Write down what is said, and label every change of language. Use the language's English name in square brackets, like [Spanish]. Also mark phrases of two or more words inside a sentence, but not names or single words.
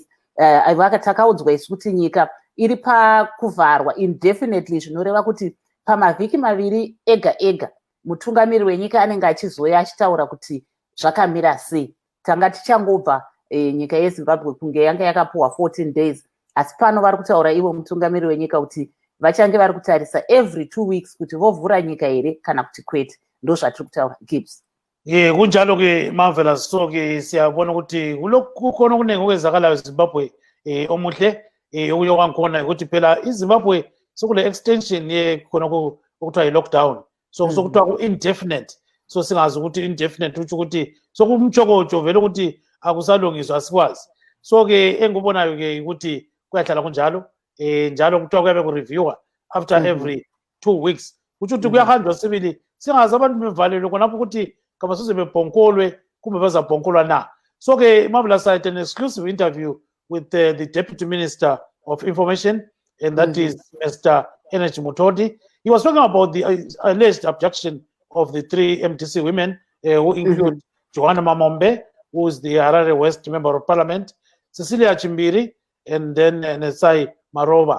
[Shona] Takaudzwa isu kuti nyika iri pakuvharwa indefinitely, zvinoreva kuti pamavhiki 2 ega ega mutungamiri wenyika anenge achizoya achitaura kuti zvakamira sei. Tanga tichangobva nyika yeZimbabwe kunge yanga yakapuhwa 14 days, asi pano vari kutaura ivo mutungamiri wenyika kuti vachange vari kutarisa [English] every 2 weeks [Shona] kuti vovhura nyika here kana kuti kwete. Ndo zvatiri kutaura Gibbs. [North Ndebele] Kunjalo ke Marvelous. So ke siyabona ukuthi kukhona kunenge okwenzakalayo eZimbabwe omuhle okuyo wangikhona ukuthi phela iZimbabwe sokule extension khona okuthiwa yi-lockdown, so sokuthiwa ku-indefinite. So singazi ukuthi indefinite utsho ukuthi sokumtshokotsho vele ukuthi akusalungiswa asikwazi. So ke engikubonayo ke ukuthi kuyahlala kunjalo, njalo kuthiwa kuyabe kureviewa [English] after every 2 weeks, [North Ndebele] kutsho ukuthi kuyahanjwa sibili, singazi abantu bevalelwe khonapho ukuthi kabasuze bebhonkolwe kumbe bazabhonkolwa na. [English] So ke Marvelous, I had an exclusive interview with the Deputy Minister of Information, and that is Mr. Energy Mutoti. He was talking about the alleged abduction of the 3 MTC women, who include Johanna Mamombe, who is the Harare West Member of Parliament, Cecilia Chimbiri, and then Nesai Maroba.